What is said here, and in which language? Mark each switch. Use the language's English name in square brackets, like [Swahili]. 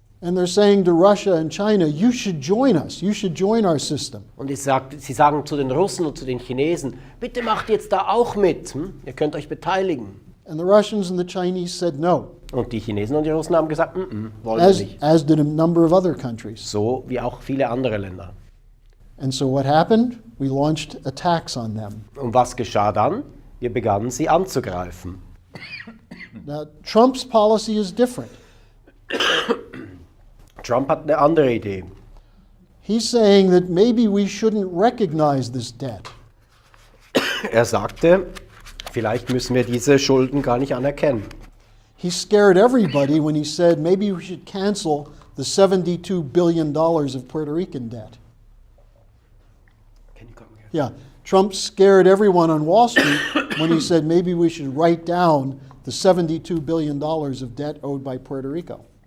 [English] And they're saying to Russia and China, you should join us, you should join our system. [German] Und sie sagen zu den Russen und zu den Chinesen, bitte macht jetzt da auch mit, ihr könnt euch beteiligen. [English] And the Russians and the Chinese said no, [German] Und die Chinesen und die Russen haben gesagt, wollen wir nicht. [English] as did a number of other countries. [German] So wie auch viele andere Länder. [English] And so what happened? We launched attacks on them. [German] Und was geschah dann? Wir begannen sie anzugreifen. [English] Now, Trump's policy is different. [German] Trump hat eine andere Idee. [English] He's saying that maybe we shouldn't recognize this debt. [German] Er sagte, vielleicht müssen wir diese Schulden gar nicht anerkennen. [English] He scared everybody when he said maybe we should cancel the $72 billion of Puerto Rican debt. Yeah, Trump scared everyone on Wall Street when he said maybe we should write down the $72 billion of debt owed by Puerto Rico.